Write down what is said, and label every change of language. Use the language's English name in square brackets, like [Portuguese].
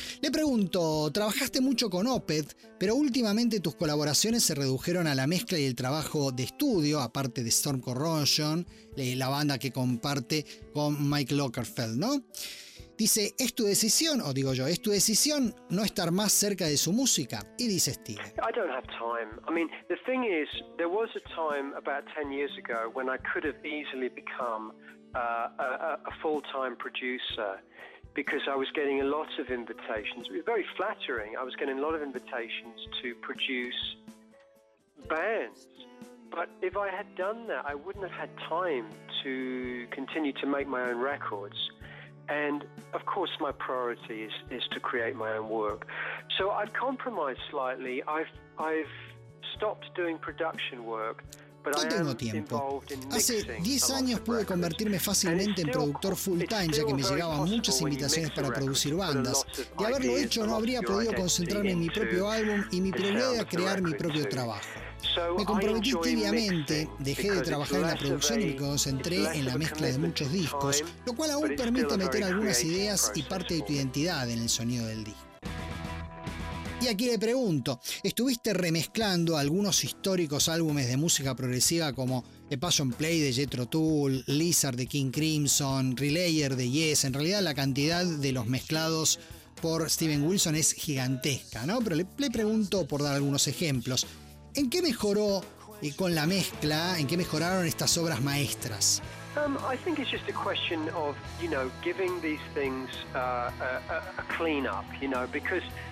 [Spanish] Le pregunto, trabajaste mucho con Opeth, pero últimamente tus colaboraciones se redujeron a la mezcla y el trabajo de estudio, aparte de Storm Corrosion, la banda que comparte con Mike Lockerfeld, ¿no? Dice, ¿es tu decisión, o digo yo, es tu decisión no estar más cerca de su música? Y dice Steve. [English] I don't have time. I mean, the thing is, there was a time about 10 years ago when I could have easily become a full-time producer because I was getting a lot of invitations. It was very flattering. I was getting a lot of invitations to produce bands. But if I had done that, I wouldn't have had time to continue to make my own records. And of course, my priority is to create my own work. So I've compromised slightly. I've stopped doing production work. [Spanish] No tengo tiempo. Hace 10 años pude convertirme fácilmente en productor full time, ya que me llegaban muchas invitaciones para producir bandas. De haberlo hecho, no habría podido concentrarme en mi propio álbum y mi prioridad era crear mi propio trabajo. Me comprometí tibiamente, dejé de trabajar en la producción y me concentré en la mezcla de muchos discos, lo cual aún permite meter algunas ideas y parte de tu identidad en el sonido del disco. Y aquí le pregunto, ¿estuviste remezclando algunos históricos álbumes de música progresiva como The Passion Play de Jethro Tull, Lizard de King Crimson, Relayer de Yes? En realidad la cantidad de los mezclados por Steven Wilson es gigantesca, ¿no? Pero le pregunto por dar algunos ejemplos. ¿En qué mejoró con la mezcla, en qué mejoraron estas obras maestras? [English] I think it's just a question of, you know, giving these things a clean up, you know, because...